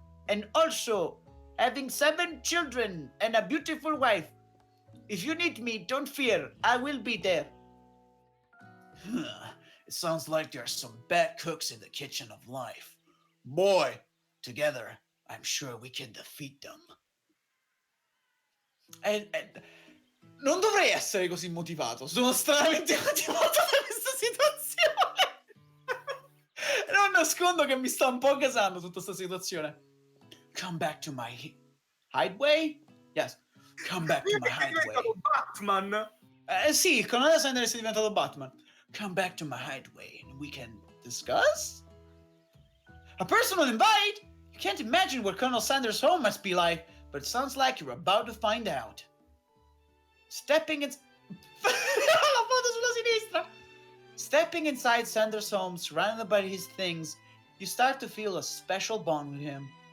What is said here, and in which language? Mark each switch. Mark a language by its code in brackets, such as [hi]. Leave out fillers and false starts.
[en] And also, having 7 children and a beautiful wife. If you need me, don't fear, I will be there. It sounds like there are some bad cooks in the kitchen of life. Boy, together, I'm sure we can defeat them. [it] Non dovrei essere così motivato. Sono stranamente motivato da questa situazione. Non nascondo che mi sta un po' gasando tutta questa situazione. [en] Come back to my hideaway? Yes. Come back to my hideaway. Batman. [it] Sì, il colonnello Sanders è diventato Batman. [en] Come back to my hideaway and we can discuss? A personal invite? You can't imagine what Colonel Sanders' home must be like, but it sounds like you're about to find out. Stepping inside Sanders' home, surrounded by his things, you start to feel a special bond with him.